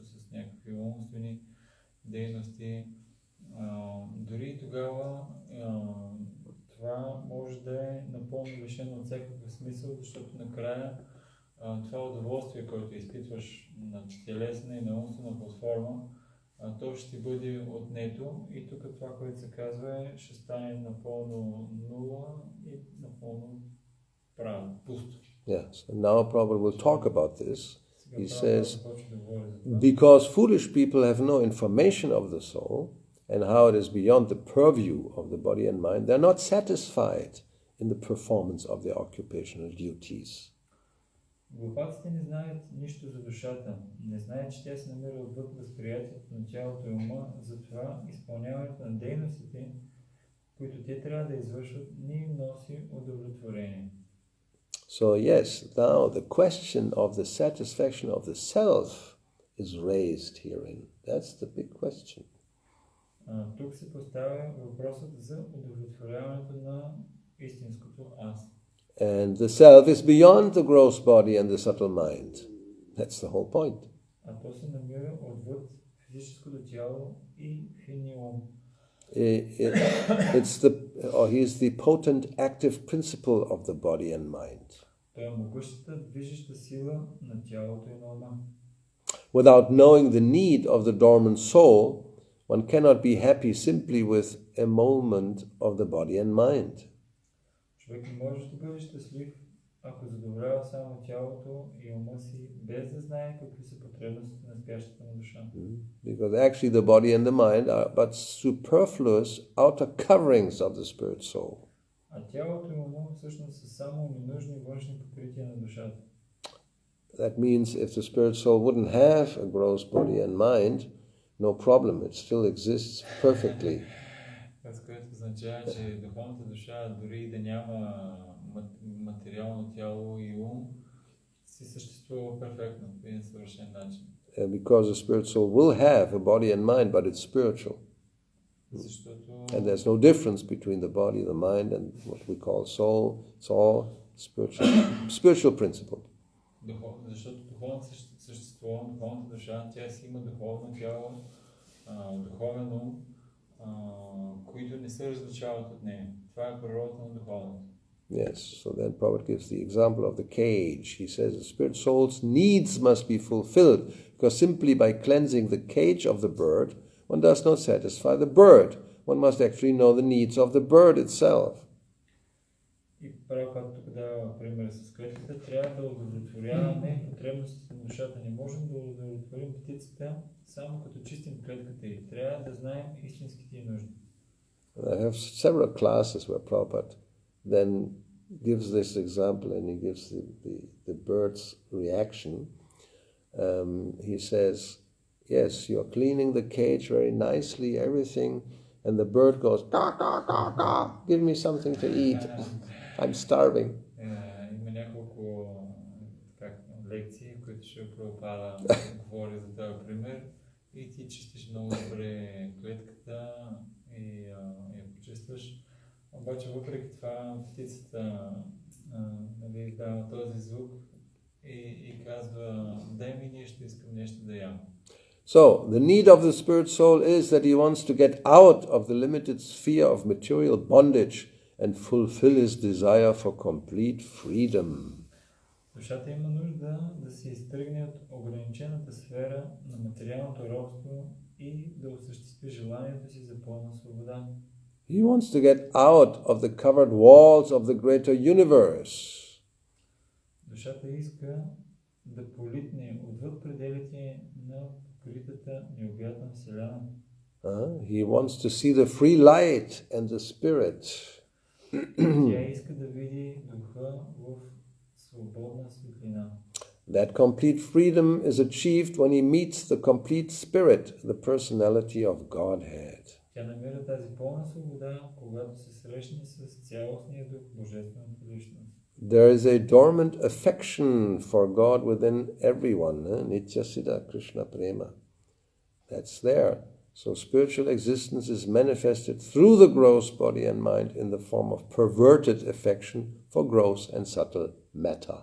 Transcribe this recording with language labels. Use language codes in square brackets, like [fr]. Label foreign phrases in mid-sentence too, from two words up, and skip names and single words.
[bg] с някакви умствени дейности, дори тогава това може да е напълно лишено от всякакъв смисъл, защото накрая това удоволствие, което изпитваш на телесна и на умствена платформа, то ще ти бъде отнето и тук това, което се казва ще стане напълно нула и напълно пусто. [en] Yes, and now Prabhupada will talk about this. He says, because foolish people have no information of the soul and how it is beyond the purview of the body and mind, they are not satisfied in the performance of their occupational duties. [bg] Глупаците не знаят нищо за душата, не знаят, че тя се намира отвъд възприятието на тялото и ума, затова изпълняването на дейностите, които те трябва да извършват, не им носи удовлетворение. [en] So yes, now the question of the satisfaction of the self is raised herein. That's the big question. [bg] Тук се поставя въпросът за удовлетворяването на истинското аз. [en] And the self is beyond the gross body and the subtle mind. That's the whole point. [bg] А то се намира отвъд физическото тяло и финния ум. [en] He is the potent active principle of the body and mind. [bg] Той е могъщата движеща сила на тялото и на ума. [en] Without knowing the need of the dormant soul, one cannot be happy simply with a moment of the body and mind. [bg] Човек не може да бъде щастлив, ако задоволява само тялото и ума си, без да знае какви са потребностите на спящата му душа. [en] Because actually the body and the mind are but superfluous outer coverings of the spirit soul. [bg] А тялото и ума всъщност са само ненужни външни покрития на душата. [en] That means if the spirit soul wouldn't have a gross body and mind, no problem, it still exists perfectly. [bg] Това, което означава, че духовната душа, дори да няма материално тяло и ум, си съществува перфектно, по един съвършен начин. [en] Because the spirit soul will have a body and mind, but it's spiritual. [bg] Защото... [en] And there's no difference between the body, the mind, and what we call soul. It's all spiritual principle. [bg] Защото духовното същество, духовната душа, тя си има духовно тяло, духовен ум, които не се различават от нея. Това е природата на духовното. [en] Yes, so then Prabhupada gives the example of the cage. He says the spirit soul's needs must be fulfilled, because simply by cleansing the cage of the bird, one does not satisfy the bird. One must actually know the needs of the bird itself. [bg] И Прабхупада тук дава пример с клетката. Трябва да удовлетворяваме потребностите на душата. Не можем да удовлетворим птицата само като чистим клетката й. Трябва да знаем истинските й нужди. [en] I have several classes where Prabhupada then gives this example and he gives the bird's reaction. He says, yes, you're cleaning the cage very nicely, everything, and the bird goes, da, da, da, da, give me something to eat. I'm starving. [bg] Има няколко лекции, които ще Прабхупада говори за този пример. И ти чистиш много добре клетката и я почистваш. Обаче въпреки това птицата издава този звук и казва, дай ми нещо, искам нещо да ям. [en] So, the need of the spirit soul is that he wants to get out of the limited sphere of material bondage and fulfill his desire for complete freedom. [bg] Душата има нужда да се изтръгне от ограничената сфера на материалното робство и да осъществи желанието си за пълна свобода. [en] He wants to get out of the covered walls of the greater universe. [bg] Душата иска да политне отвъд пределите на покритата необятна вселена. [en] He wants to see the free light and the spirit. [bg] Тя иска да види духа в свободна светлина. [en] That complete freedom is achieved when he meets the complete spirit, the personality of Godhead. [bg] Тя намира тази пълна свобода, когато се срещне с цялостния дух, божествената личност. [en] There is a dormant affection for God within everyone. [sa] Nitya Siddha Krishna Prema. [en] That's there. So spiritual existence is manifested through the gross body and mind in the form of perverted affection for gross and subtle matter.